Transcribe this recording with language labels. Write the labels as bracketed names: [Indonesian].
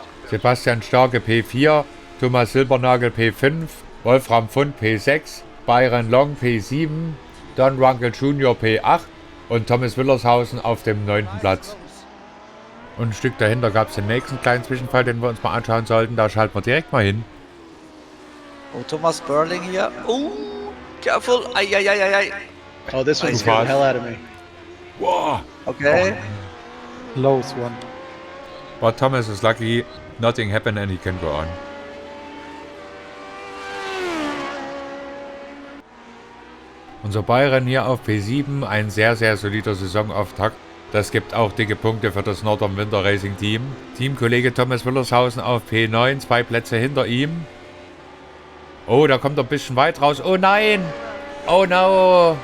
[German] Sebastian Starke P4, Thomas Silbernagel P5, Wolfram Pfund P6, Byron Long P7, Don Ruggles Jr. P8 und Thomas Willershausen auf dem 9. Platz. Und ein Stück dahinter gab es den nächsten kleinen Zwischenfall, den wir uns mal anschauen sollten. Da schalten wir direkt mal hin. [English] Oh, Thomas Burling here. Oh, careful. Ay. Oh, this one's Nice. scared the hell out of me. Wow. Okay. Close one. But Thomas is lucky, nothing happened and he can go on. [German] Unser Bayern hier auf P7, ein sehr, sehr solider Saisonauftakt. Das gibt auch dicke Punkte für das Northern Winter Racing Team. Teamkollege Thomas Willershausen auf P9, 2 Plätze hinter ihm. Oh, da kommt er ein bisschen weit raus. Oh nein! [English] Oh no!